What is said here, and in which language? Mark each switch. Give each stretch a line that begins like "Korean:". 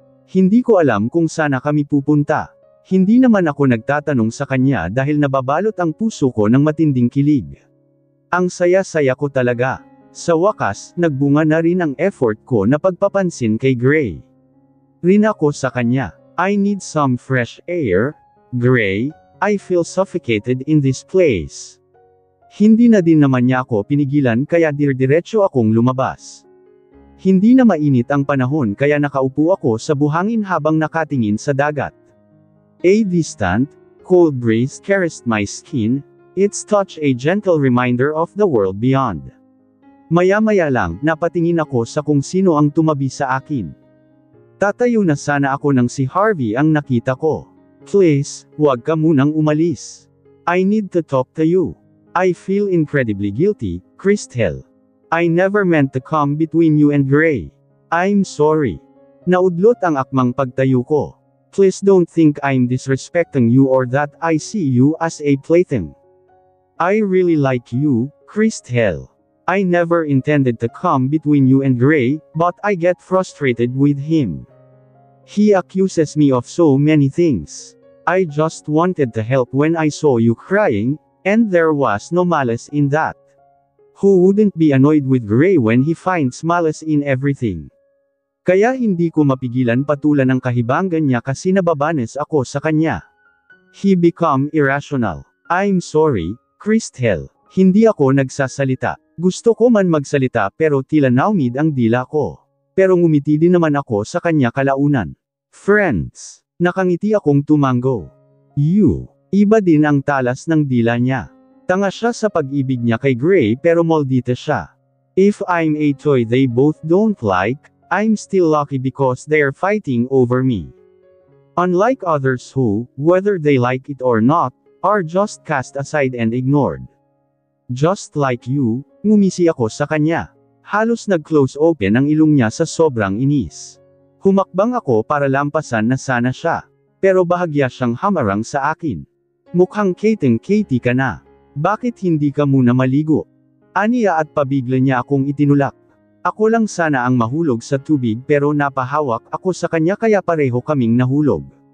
Filipino: Hindi ko alam kung sana kami pupunta. Hindi naman ako nagtatanong sa kanya dahil nababalot ang puso ko ng matinding kilig. Ang saya-saya ko talaga. Sa wakas, nagbunga na rin ang effort ko na pagpapansin kay Gray. Rin ako sa kanya.
English: I need some fresh air, Gray, I feel suffocated in this place.
Filipino: Hindi na din naman niya ako pinigilan kaya diretso akong lumabas. Hindi na mainit ang panahon kaya nakaupo ako sa buhangin habang nakatingin sa dagat.
English: A distant, cold breeze caressed my skin, its touch a gentle reminder of the world beyond.
Filipino: Maya-maya lang, napatingin ako sa kung sino ang tumabi sa akin. Tatayo na sana ako nang si Harvey ang nakita ko.
English: Please,
Filipino: huwag ka munang umalis.
English: I need to talk to you. I feel incredibly guilty, Christel. I never meant to come between you and Gray. I'm sorry.
Filipino: Naudlot ang akmang pagtayo ko.
English: Please don't think I'm disrespecting you or that I see you as a plaything. I really like you, Christel. I never intended to come between you and Gray, but I get frustrated with him. He accuses me of so many things. I just wanted to help when I saw you crying, and there was no malice in that. Who wouldn't be annoyed with Gray when he finds malice in everything?
Filipino: Kaya hindi ko mapigilan patulan ng kahibanggan niya kasi nababanes ako sa kanya.
English: He become irrational. I'm sorry, Christel.
Filipino: Hindi ako nagsasalita. Gusto ko man magsalita pero tila naumid ang dila ko. Pero ngumiti din naman ako sa kanya kalaunan. Friends. Nakangiti akong tumango. Iba din ang talas ng dila niya. Tanga siya sa pag-ibig niya kay Gray pero maldita siya.
English: If I'm a toy they both don't like, I'm still lucky because they're fighting over me. Unlike others who, whether they like it or not, are just cast aside and ignored. Just like you,
Filipino: ngumisi ako sa kanya. Halos nag-close open ang ilong niya sa sobrang inis. Humakbang ako para lampasan na sana siya. Pero bahagya siyang hamarang sa akin. Mukhang Katie ka na. Bakit hindi ka muna maligo? Aniya at pabigla niya akong itinulak. Ako lang sana ang mahulog sa tubig pero napahawak ako sa kanya kaya pareho kaming nahulog.